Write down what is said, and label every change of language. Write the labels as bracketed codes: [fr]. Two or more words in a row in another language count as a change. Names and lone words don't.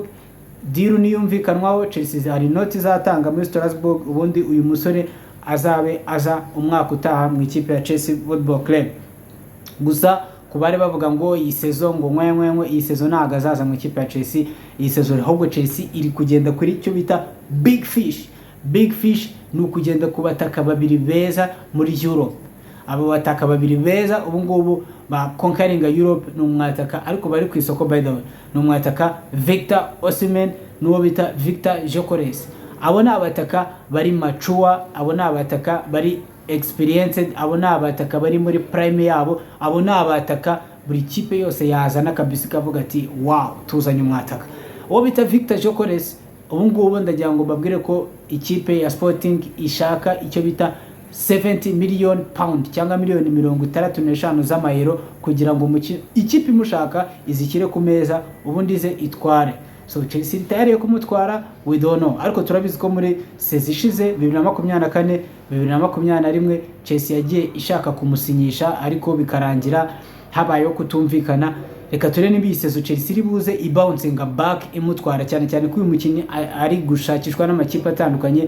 [rw] Deal niyumvikanwaho, Chelsea hari noti zatanga muri Strasbourg, ubundi uyu musore azabe aza umwaka utaha mu ikipe ya Chelsea Football Club. Gusa kubare bavuga ngo iyi season ngo nkwenkwe, iyi season ntago azaza mu ikipe ya Chelsea, iyi season ahubwo Chelsea iri kugenda kuri cyo bita [en] big fish. Big fish [rw] ni ukugenda ku bataka babiri beza muri Europe. Abo bataka babiri beza ubu ngubu ba conquering Europe ni umwataka, ariko bari ku isoko [en] by the way, [rw] ni umwataka Victor Osimhen n'uwo bita Victor Gyökeres. Abo ni abataka bari mature, abo ni abataka bari experienced, abo ni abataka bari muri prime yabo, abo ni abataka buri kipe yose yazana kabisa kavuga ati wow tuzanye umwataka. Uwo bita Victor Gyökeres ubu ngubu ndagira ngo babwire ko ikipe ya Sporting ishaka icyo bita 70 million pound cyangwa miliyoni 65 z'amayero kugira ngo ikipe imushaka izikire ku meza ubundi ze itware. So Chelsea tayari yo kumutwara [en] we don't know, [rw] ariko turabizi ko muri sezi ishize 2024 2021 Chelsea yagiye ishaka kumusinyisha, ariko bikarangira habayeho kutumvikana. Reka turebe niba isezo Chelsea iri buze [en] ibouncing back [rw] imutwara, cyane cyane ko uyu mukinnyi ari gushakishwa n'amakipe atandukanye.